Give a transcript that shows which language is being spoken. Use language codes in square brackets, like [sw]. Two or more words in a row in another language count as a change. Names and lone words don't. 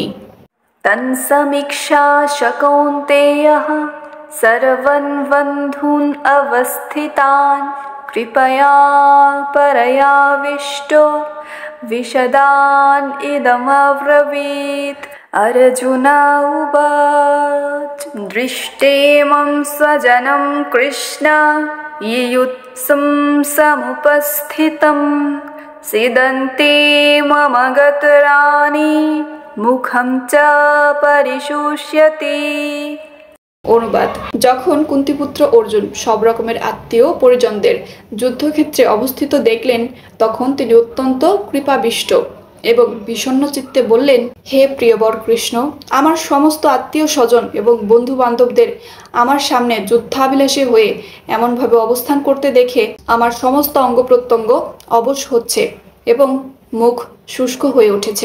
[sa] তন্সমীক্ষা কৌন্তেয়ঃ সর্বন বন্ধূন অবস্থিতান কৃপয়া পরয়াবিষ্টো বিশদান ইদমব্রবীত। अर्जुना उवाच दृष्टेमं स्वजनं कृष्ण युयुत्सुं समुपस्थितं सीदन्ते मम गतराणि मुखं च परिशुष्यति। [bn] অনুবাদ। যখন কুন্তিপুত্র অর্জুন সব রকমের আত্মীয় পরিজনদের যুদ্ধক্ষেত্রে অবস্থিত দেখলেন তখন তিনি অত্যন্ত কৃপাবিষ্ট এবং বিষণ্ণ চিত্তে বললেন, হে প্রিয়বর কৃষ্ণ, আমার সমস্ত আত্মীয় স্বজন এবং বন্ধু বান্ধবদের আমার সামনে যুদ্ধাভিলাষী হয়ে এমনভাবে অবস্থান করতে দেখে আমার সমস্ত অঙ্গ প্রত্যঙ্গ অবশ হচ্ছে এবং মুখ শুষ্ক হয়ে উঠেছে।